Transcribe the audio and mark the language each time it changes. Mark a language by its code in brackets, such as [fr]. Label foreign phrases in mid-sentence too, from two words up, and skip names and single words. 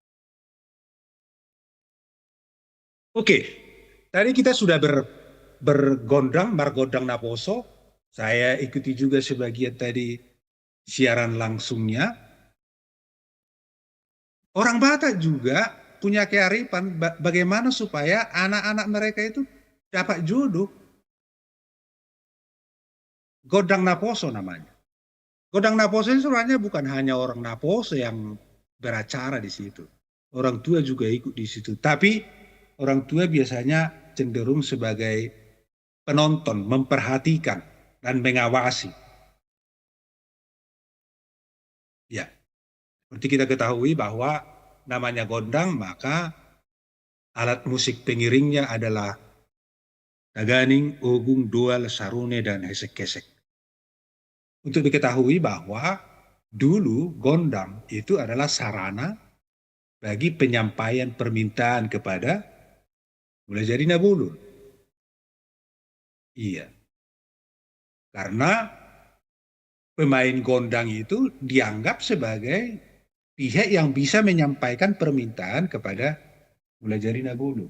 [id] Oke, tadi kita sudah margondang Naposo. Saya ikuti juga sebagian tadi siaran langsungnya. Orang Batak juga punya kearifan bagaimana supaya anak-anak mereka itu dapat jodoh. Godang Naposo namanya. Godang Naposo itu sebenarnya bukan hanya orang Naposo yang beracara di situ. Orang tua juga ikut di situ. Tapi orang tua biasanya cenderung sebagai penonton, memperhatikan dan mengawasi. Ya, seperti kita ketahui bahwa namanya gondang, maka alat musik pengiringnya adalah taganing, ogung, dual, sarune, dan hesek-kesek. Untuk diketahui bahwa dulu gondang itu adalah sarana bagi penyampaian permintaan kepada mulai jadi Nabulun. Iya. Karena pemain gondang itu dianggap sebagai pihak yang bisa menyampaikan permintaan kepada mulai jadi Nabulun.